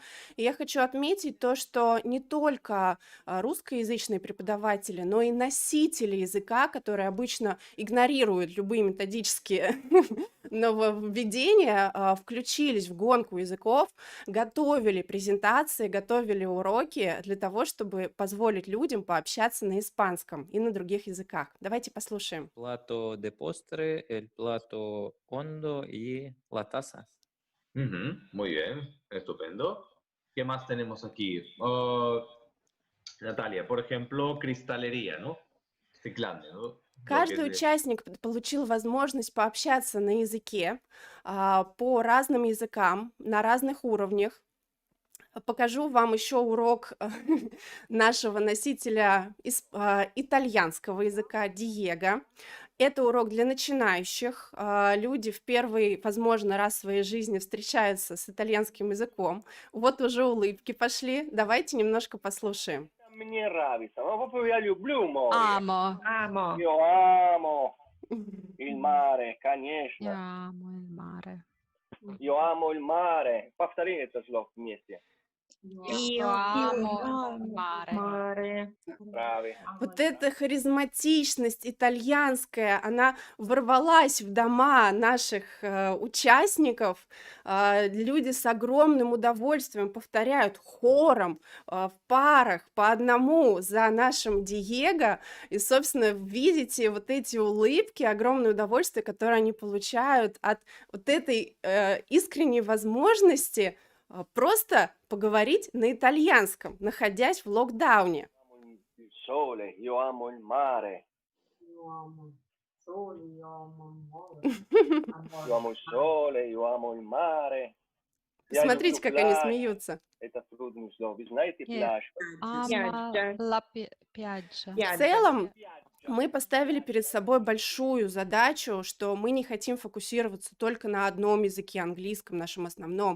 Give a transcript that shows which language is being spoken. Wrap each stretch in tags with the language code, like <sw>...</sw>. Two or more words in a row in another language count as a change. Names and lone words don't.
<ru>И я хочу отметить то, что не только русскоязычные преподаватели, но и носители языка, которые обычно игнорируют любые методические нововведения, включились в гонку языков, готовили презентации, готовили уроки для того, чтобы позволить людям пообщаться на испанском и на других языках. Давайте послушаем.</ru> <es>Plato de postre, el plato hondo y la taza. Muy bien, estupendo. ¿Qué más tenemos aquí? Natalia, por ejemplo, cristalería, ¿no?</es> <ru>Стеклянные,</ru> <es>¿no?</es> <ru>Каждый участник получил возможность пообщаться на языке по разным языкам, на разных уровнях. Покажу вам еще урок нашего носителя итальянского языка Диего. Это урок для начинающих. Люди в первый, возможно, раз в своей жизни встречаются с итальянским языком. Вот уже улыбки пошли. Давайте немножко послушаем. Мне нравится. Proprio я люблю море.</ru> <it>Amo. Io amo il mare,</it> <ru>конечно. Я amo el mare.</ru> <it>Io amo il mare.</it> <ru>Повтори это слово вместе.</ru> <it>Io amo el mare.</it> <ru>Браво. Вот эта харизматичность итальянская, она ворвалась в дома наших участников. Люди с огромным удовольствием повторяют хором, в парах, по одному за нашим Диего. И, собственно, видите вот эти улыбки, огромное удовольствие, которое они получают от вот этой искренней возможности просто поговорить на итальянском, находясь в локдауне.</ru> <it>Sole, io amo il mare. Io amo il sole, io amo il mare. Io amo il sole, io amo il mare.</it> <ru>Смотрите, как они смеются. Это трудное слово. Вы знаете пляж? В целом, мы поставили перед собой большую задачу, что мы не хотим фокусироваться только на одном языке, английском, нашем основном.</ru>